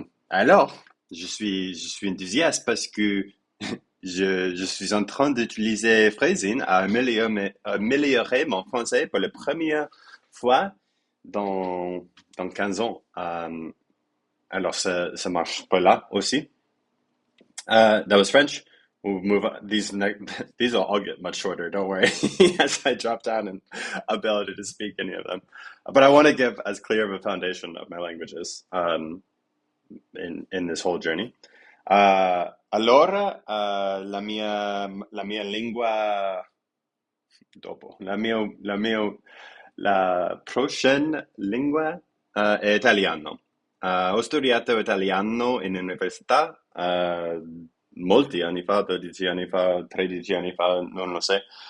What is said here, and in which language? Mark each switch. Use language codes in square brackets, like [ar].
[fr] Alors, je suis enthousiaste parce que je suis en train d'utiliser Phrasing à améliorer mon français pour la première fois dans, dans 15 ans. Alors, ça marche pas là aussi. [en] That was French. We'll move on. These will all get much shorter. Don't worry, as I drop down in ability to speak any of them. But I want to give as clear of a foundation of my languages in this whole journey. [it] Allora, la mia lingua dopo, [fr] la prochaine [it] lingua è italiano. Ho studiato italiano in università molti anni fa, 12 anni fa, 13 anni fa, non lo so.